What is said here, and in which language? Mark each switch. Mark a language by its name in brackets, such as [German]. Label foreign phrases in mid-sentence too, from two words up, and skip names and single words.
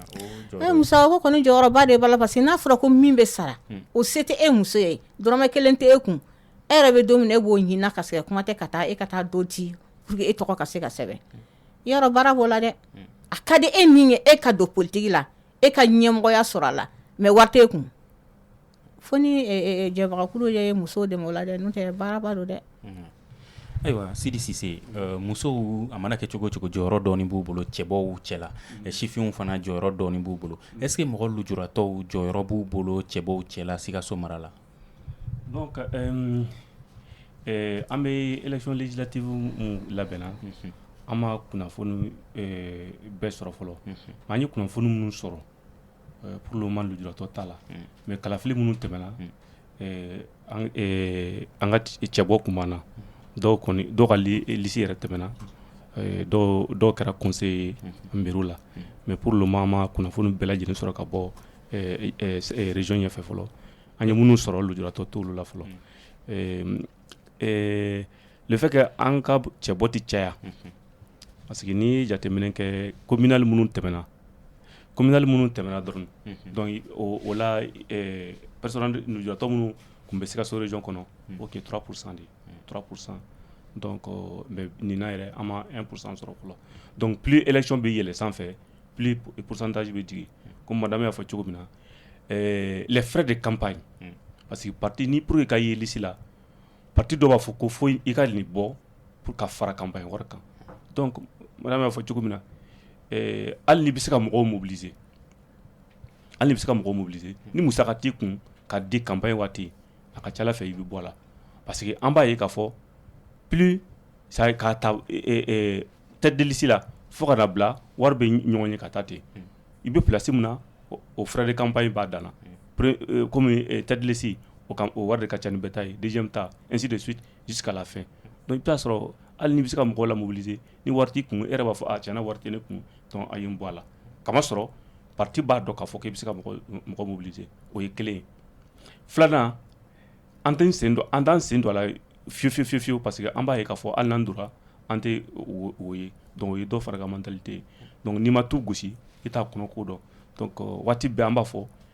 [Bambara] musaka ko kɔni jɔyɔrɔba de b'a la [French] parce que [Bambara] n'a fɔra ko min bɛ sara o se tɛ e muso ye dɔrɔmɛ kelen tɛ e kun e yɛrɛ bɛ don min e b'o ɲinina ka segin kuma tɛ ka taa e ka taa dɔ di [French] pour que [Bambara] e tɔgɔ ka se ka sɛbɛn yɔrɔ baara b'o la dɛ a ka di e min ye e ka don politiki la e ka ɲɛmɔgɔya sɔrɔ a la mais wari t'e kun fo ni jɛbagakulu ye musow dɛmɛ o la dɛ n'o tɛ baaraba don dɛ ayiwa Sidi Sise musow a mana kɛ cogo cogo jɔyɔrɔ dɔɔni b'u bolo cɛbɔw cɛla sifinw fana jɔyɔrɔ dɔɔni b'u bolo [French] est-ce que [Bambara] mɔgɔ lujuratɔw jɔyɔrɔ b'u bolo cɛbɔw cɛla Sikaso mara la donc an bɛ [French] élection législative [Bambara] labɛnna an ma kunnafoni bɛɛ sɔrɔ fɔlɔ an ye kunnafoni minnu sɔrɔ [French] pour le moment [Bambara] lujuratɔ t'a la mais kalafili minnu tɛmɛna an ka cɛbɔ kun b'an na dɔw ka liste yɛrɛ tɛmɛna dɔw kɛra [French] conseiller mairie [Bambara] la [French] mais pour le moment [Bambara] an ma kunnafoni bɛɛ lajɛlen sɔrɔ ka bɔ région ɲɛfɛ fɔlɔ an ye minnu sɔrɔ lujuratɔ t'olu la fɔlɔ [French] le fait que [Bambara] an ka cɛbɔ ti caya [French] parce que [Bambara] ni jateminɛ kɛ communal minnu tɛmɛna dɔrɔn donc o la personnel lujuratɔ minnu kun bɛ Sikaso région kɔnɔ ok [French] 3% de 3% donc mais [Bambara] nin na yɛrɛ an ma 1% sɔrɔ fɔlɔ donc [French] plus élection [Bambara] bɛ yɛlɛ sanfɛ [French] plus pourcentage [Bambara] bɛ jigin [French] comme madame [Bambara] y'a fɔ cogo min na [French] les frais de campagne parce que parti [Bambara] ni [French] pour que [Bambara] ka ye liste la parti dɔ b'a fɔ ko fo i ka nin bɔ pour ka fara campagne wari kan [French] donc madame [Bambara] y'a fɔ cogo min na hali ni bɛ se ka mɔgɔw mobiliser ni musaka t'i kun ka di campagne waati a ka ca Ala fɛ i bɛ bɔ a la [French] parce que [Bambara] an b'a ye k'a fɔ [French] plus ça [Bambara] ka ta [French] tête de liste [Bambara] la fo ka na bila wari bɛ ɲɔgɔn ye ka taa ten i bɛ place min na o [French] frais de campagne [Bambara] b'a dan na [French] comme tête de liste [Bambara] o wari de ka ca ni bɛɛ ta ye deuxième ta [French] ainsi de suite jusqu'à la fin donc [Bambara] i bɛ taa sɔrɔ hali ni bɛ se ka mɔgɔw la mobiliser ni wari t'i kun e yɛrɛ b'a fɔ a tiɲɛna wari tɛ ne kun donc a ye n bɔ a la kamasɔrɔ parti b'a dɔn k'a fɔ k'i bɛ se ka mɔgɔ mobiliser o ye kelen ye filanan an t'an sen don a la fiyewu [French] parce que [Bambara] an b'a ye k'a fɔ hali n'an donna an tɛ o ye donc o ye dɔ fara ka mentalité ye donc n'i ma tu gosi i t'a kɔnɔ ko dɔn donc waati bɛɛ an b'a fɔ